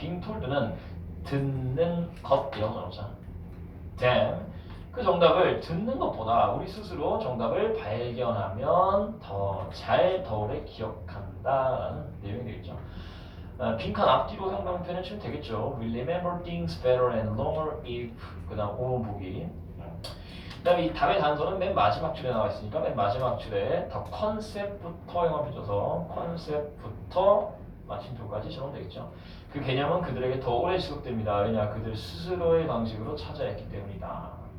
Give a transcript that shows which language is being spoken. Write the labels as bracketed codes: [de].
[ko] being told는 듣는 것이라고 나오잖아. [en] then, [ko] 그 정답을 듣는 것보다 우리 스스로 정답을 발견하면 더 오래 기억한다라는 내용이 되겠죠. 빈칸 앞뒤로 형광펜을 치면 되겠죠. [en] We remember things better and longer if, [ko] 그 다음 5번 보기. 그 다음에 이 답의 단서는 맨 마지막 줄에 나와 있으니까 맨 마지막 줄에 더 컨셉부터 형광펜 줘서 컨셉부터 마침표까지 적으면 되겠죠. 그 개념은 그들에게 더 오래 지속됩니다. 왜냐? 그들 스스로의 방식으로 찾아야 했기 때문이다.